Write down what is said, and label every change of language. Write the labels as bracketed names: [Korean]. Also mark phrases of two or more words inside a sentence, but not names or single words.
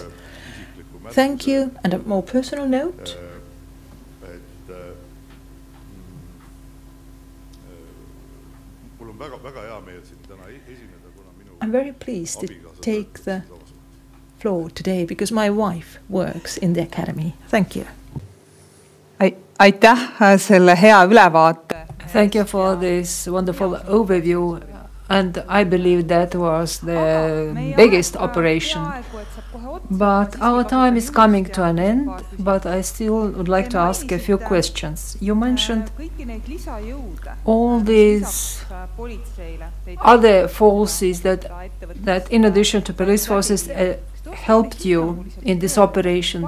[English] Thank you, and a more personal note. I'm very pleased to take the floor today because my wife works in the academy. Thank you. [Estonian] Aitäh selle hea ülevaate. [English] Thank you for this wonderful overview, and I believe that was the biggest operation. But our time is coming to an end, but I still would like to ask a few questions. You mentioned all these other forces that in addition to police forces helped you in this operation.